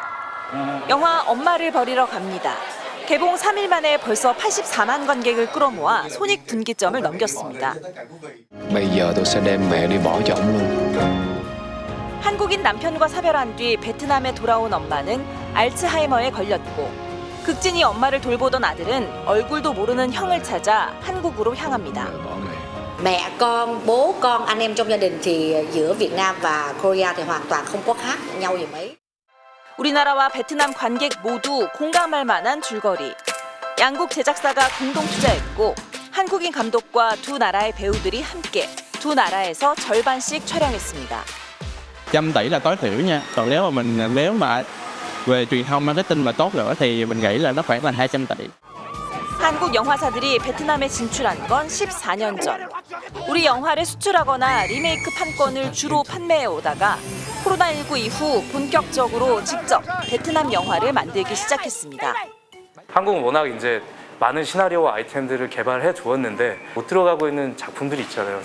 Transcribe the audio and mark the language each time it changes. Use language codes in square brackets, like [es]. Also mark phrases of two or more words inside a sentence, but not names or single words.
[ko] 영화 엄마를 버리러 갑니다. 개봉 3일 만에 벌써 84만 관객을 끌어모아 손익분기점을 넘겼습니다. 한국인 남편과 사별한 뒤 베트남에 돌아온 엄마는 알츠하이머에 걸렸고 극진히 엄마를 돌보던 아들은 얼굴도 모르는 형을 찾아 한국으로 향합니다. [vi] Mẹ con, bố con, anh em trong gia đình thì giữa Việt Nam và Korea thì hoàn toàn không có khác nhau gì mấy. [ko] 우리나라와 베트남 관객 모두 공감할 만한 줄거리. 양국 제작사가 공동 투자했고 한국인 감독과 두 나라의 배우들이 함께 두 나라에서 절반씩 촬영했습니다. [vi] 100 tỷ là tối thiểu nha. Còn nếu mà về truyền thông marketing mà tốt nữa thì mình nghĩ là nó khoảng là 200 tỷ. [ko] 한국 영화사들이 베트남에 진출한 건 14년 전. 우리 영화를 수출하거나 리메이크 판권을 주로 판매해 오다가 코로나19 이후 본격적으로 직접 베트남 영화를 만들기 시작했습니다. 한국은 워낙 이제 많은 시나리오와 아이템들을 개발해 두었는데 못 들어가고 있는 작품들이 있잖아요.